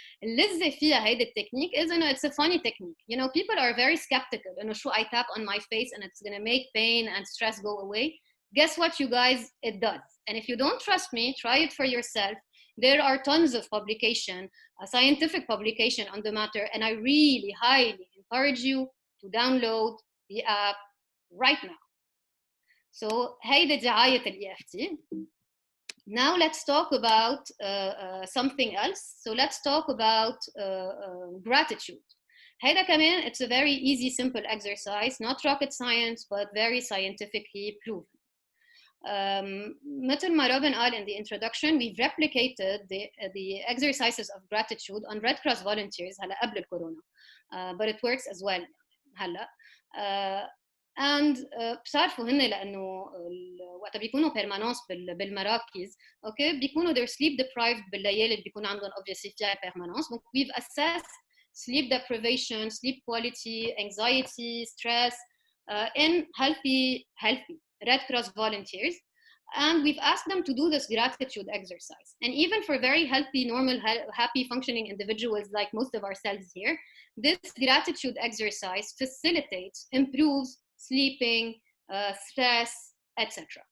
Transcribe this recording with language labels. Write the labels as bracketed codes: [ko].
[ar] اللذة فيها هيدا التكنيك [en] is إنه it's a funny technique. You know, people are very skeptical [ar] إنه شو [en] I tap on my face and it's gonna make pain and stress go away. Guess what, you guys? It does. And if you don't trust me, try it for yourself. There are tons of publication, scientific publication on the matter, and I really highly encourage you to download the app right now. [ar] So هيدا دعاية ال EFT. [en] Now let's talk about something else. So let's talk about gratitude. [ar] هيدا كمان, [en] it's a very easy, simple exercise, not rocket science, but very scientifically proven. مثل ما Robin قال in the introduction, we've replicated the exercises of gratitude on Red Cross volunteers [ar] هلا قبل الكورونا, [en] but it works as well هلا. [ar] and بصرفوا هن لانه وقت بيكونوا permanence بالمراكز, okay, بيكونوا [en] they're sleep deprived [ar] بالليالي اللي بيكون عندهم obviously فيها permanence. [en] Donc we've assessed sleep deprivation, sleep quality, anxiety, stress in healthy Red Cross volunteers, and we've asked them to do this gratitude exercise. And even for very healthy, normal, happy, functioning individuals like most of ourselves here, this gratitude exercise facilitates, improves sleeping, stress, etc.